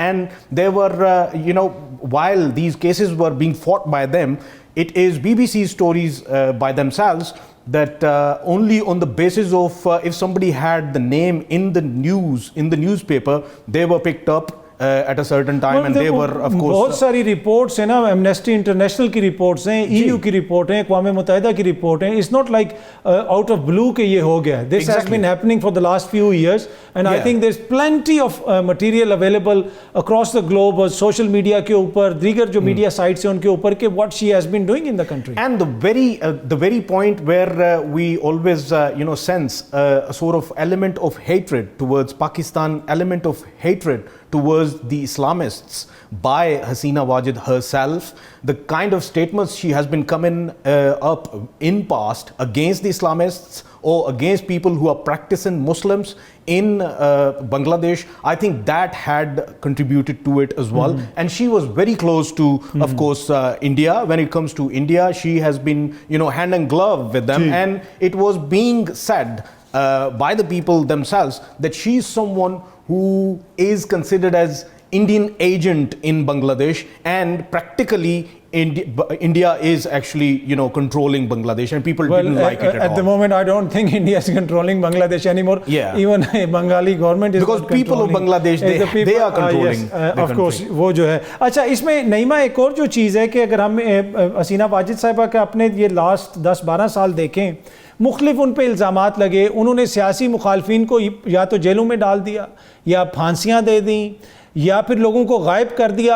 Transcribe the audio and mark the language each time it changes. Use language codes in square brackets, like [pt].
[en] And they were, while these cases were being fought by them, it is BBC stories by themselves that only on the basis of if somebody had the name in the news, in the newspaper, they were picked up at a certain time, and they were, of course, [hi] बहुत सारी reports हैं ना, amnesty international की reports हैं, EU की report हैं, अक़वाम मुत्तहिदा की report हैं। [en] it's not like out of blue [hi] कि ये हो गया। [en] this has been happening for the last few years, and I think there is plenty of material available across the globe, [hi] social media के ऊपर, दीगर जो मीडिया साइट्स हैं उनके ऊपर, कि [en] What she has been doing in the country. And the very point where we always sense a sort of element of hatred towards Pakistan, element of hatred towards the Islamists by Hasina Wajid herself, the kind of statements she has been coming up in past against the Islamists or against people who are practicing Muslims in Bangladesh, I think that had contributed to it as well. And she was very close to, of course, India. When it comes to India, she has been, hand in glove with them. And it was being said by the people themselves that she is someone who is considered as Indian agent in Bangladesh, and practically India is actually, controlling Bangladesh, and people didn't like it at all. At the moment, I don't think India is controlling Bangladesh anymore. Yeah. Even Bengali government is because people of Bangladesh, they are controlling the of course, [hi] वो जो है। अच्छा, इसमें नईमा एक और जो चीज़ है कि अगर हम हसीना वाजिद साहिबा के अपने ये लास्ट 10-12 साल देखें, मुख्तलिफ उन पे इल्ज़ामात लगे, उन्होंने सियासी मुखालफिन को या तो जेलों में डाल दिया, या फांसियाँ दे दी, या फिर लोगों को गायब कर दिया।